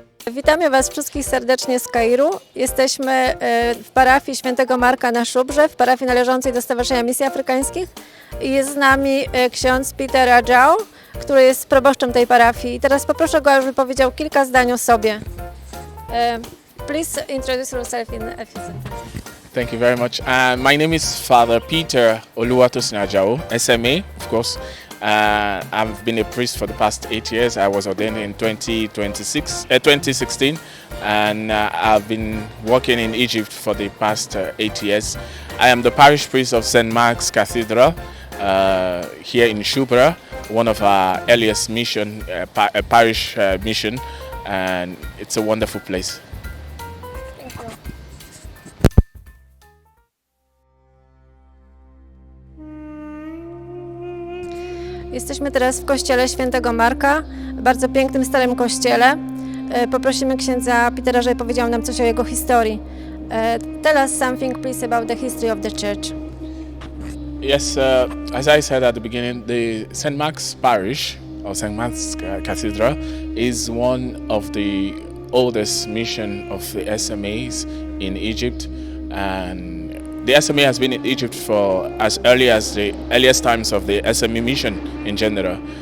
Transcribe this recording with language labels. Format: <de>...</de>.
<pl>Witamy Was wszystkich serdecznie z Kairu. Jesteśmy w parafii Świętego Marka na Shoubrze, w parafii należącej do Stowarzyszenia Misji Afrykańskich. I jest z nami ksiądz Peter Ajao, który jest proboszczem tej parafii. I teraz poproszę go, żeby powiedział kilka zdań o sobie.</pl> <en>Please introduce yourself in a few sentences. Thank you very much. My name is Father Peter Oluwatosin Ajao SMA, of course. I've been a priest for the past 8 years. I was ordained in 2016, and I've been working in Egypt for the past 8 years. I am the Parish Priest of Saint Marc Cathedral here in Shoubra, one of our earliest mission, parish mission, and it's a wonderful place.</en> <pl>Jesteśmy teraz w kościele Świętego Marka, bardzo pięknym, starym kościele. Poprosimy księdza Petera, żeby powiedział nam coś o jego historii.</pl> <en>Tell us something, please, about the history of the church. Yes, as I said at the beginning, the Saint Mark's Parish, or Saint Mark's Cathedral, is one of the oldest mission of the SMAs in Egypt, and the SMA has been in Egypt for as early as the earliest times of the SMA mission in general.</en>